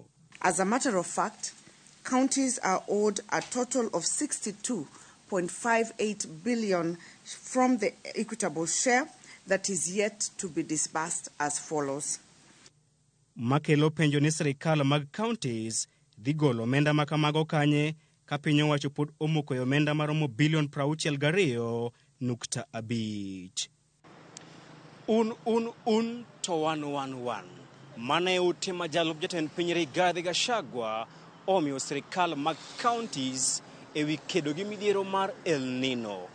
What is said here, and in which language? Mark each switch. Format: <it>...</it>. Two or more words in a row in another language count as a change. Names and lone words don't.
<en>As a matter of fact, counties are owed a total of 62.58 billion from the equitable share that is yet to be disbursed as follows.</en> <luo>makelo penjo ni sirkal mag kaontis dhi golo omenda ma kamago kanye ka piny owacho pod omoko omenda maromo bilion 62.5. Un to wan. Mane ute ma jalup jatend piny Rigathi Gachagua omiyo sirkal mag kaontis ewi kedo gi midhiero mar El Nino.</luo>